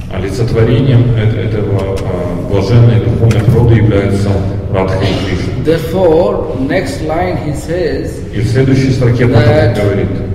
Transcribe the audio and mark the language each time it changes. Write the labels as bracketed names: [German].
[Russian] олицетворением этого блаженной духовной природы является Радха и Кришна. [English] Therefore, next line he says, [Russian] И в следующей строке потом говорит: